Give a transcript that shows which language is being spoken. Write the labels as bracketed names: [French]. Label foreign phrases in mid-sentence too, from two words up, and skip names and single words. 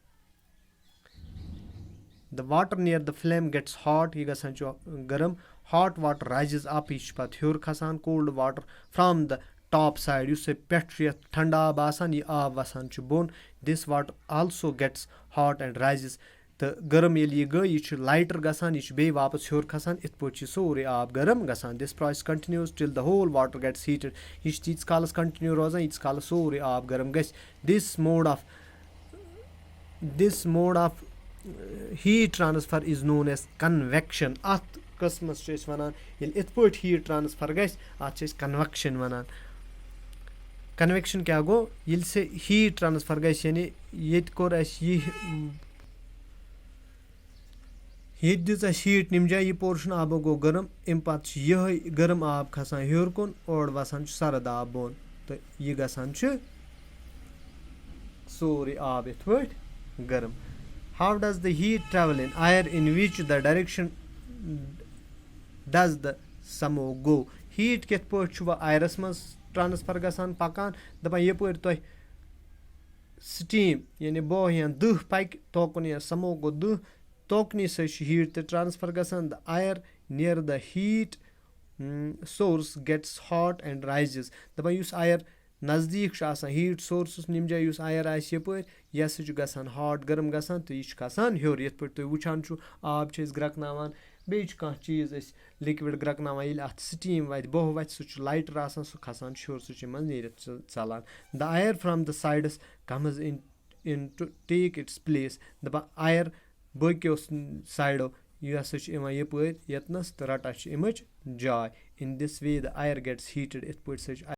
[English] the water near the flame gets hot [Kashmiri] یہِ گژھان چھُ گرم [English] hot water rises up [Kashmiri] یہِ چھُ پتہٕ ہیوٚر کھسان [English] cold water from the top side [Kashmiri] یُس پٮ۪ٹھ چھُ یتھ ٹھنڈٕ آب آسان یہِ آب وسان چھُ بۄن [English] this water also gets hot and rises [Kashmiri] تہٕ گرم ییٚلہِ یہِ گٔے یہِ چھُ لایٹر گژھان یہِ چھُ بیٚیہِ واپس ہیوٚر کھسان یِتھ پٲٹھۍ چھُ سورُے آب گرم گژھان [English] this process continues till the whole water gets heated [Kashmiri] یہِ چھُ تیٖتِس کالس کنٹِنیو روزان ییٖتِس کالس سورُے آب گرم گژھِ this [English] mode of heat transfer is known as convection [Kashmiri] اتھ قٕسمس چھِ أسۍ ونان ییٚلہِ یِتھ پٲٹھۍ [English] heat transfer [Kashmiri] گژھِ اتھ چھِ أسۍ کنویکشن ونان کنویکشن کیاہ گوٚو ییٚلہِ سہ [English] heat transfer [Kashmiri] گژھِ یعنی ییٚتہِ کوٚر اسہِ ییٚتہِ دِژ اسہِ ہیٖٹ ییٚمہِ جایہِ یہِ پورشن آبُک گوٚو گرم امہِ پتہٕ چھُ یِہے گرم آب کھسان ہیوٚر کُن اورٕ وسان چھُ سرد آب بۄن تہٕ یہِ گژھان چھُ سورُے آب یِتھ پٲٹھۍ گرم [English] how does the heat travel in air in which the direction does the smoke go [Kashmiri] heat کِتھ پٲٹھۍ چھُ وۄنۍ آیرس منٛز ٹرانسفر گژھان پکان دپان یپٲرۍ تۄہہِ سٹیٖم یعنی بوہ یا دٕہ پکہِ توکُن یا سموک گوٚو دٕہ توکنی سۭتۍ چھُ ہیٖٹ تہِ ٹرانسفر گژھان [English] the air near the heat source gets hot and rises [Kashmiri] دپان یُس ایر نزدیٖک چھُ آسان [English] heat source [Kashmiri] ییٚمہِ جایہِ یُس ایر آسہِ یپٲرۍ یہِ ہسا چھُ گژھان ہاٹ گرم گژھان تہٕ یہِ چھُ کھسان ہیوٚر یِتھ پٲٹھۍ تُہۍ وٕچھان چھُو آب چھِ أسۍ گرٛٮ۪کناوان بیٚیہِ چھُ کانٛہہ چیٖز أسۍ لِکوِڈ گرٛٮ۪کناوان ییٚلہِ اتھ سٹیٖم واتہِ بوہ وتھِ سُہ چھُ لایٹر آسان سُہ کھسان چھُ ہیوٚر سُہ چھُ منٛز نیٖرِتھ ژلان [English] the air from the sides comes in to take its place [Kashmiri] دپان ایر باقیو سایڈو یہِ ہسا چھُ یِوان یپٲرۍ ییٚتنس تہٕ رٹان چھِ اَمِچ جاے [English] in this way the air gets heated [Kashmiri] یِتھ پٲٹھۍ سا چھُ